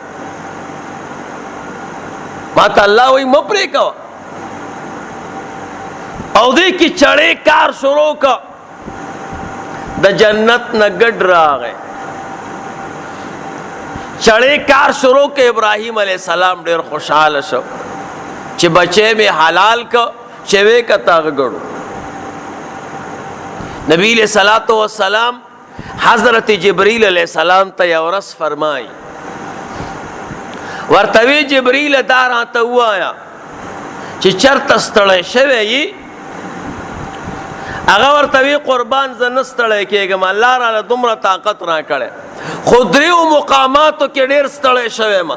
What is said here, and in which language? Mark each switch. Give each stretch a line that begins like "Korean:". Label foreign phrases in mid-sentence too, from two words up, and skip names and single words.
Pashto: ما ته الله وایي مه پرې کوه او دې کې چړې کار شروع که د جنت نه ګډ راغی. چړې کار شروع که ابراهیم
Arabic: علیہ السلام
Pashto: ډېر خوشحاله شو چې بچی مې حلال که چې وې که تاغه ګړو. نبی
Arabic: علیہ الصلوۃ والسلام
Pashto: حضرت جبریل
Arabic: علیہ السلام
Pashto: ته یو ورځ فرمایي ورته وی جبریل دا راته ووایه چې چېرته ستړی شوی یې. هغه ورته وی قربان زه نه ستړی کېږم الله راله دومره طاقت راکړی خو دریو مقاماتو کې ډېر ستړی شوی یم.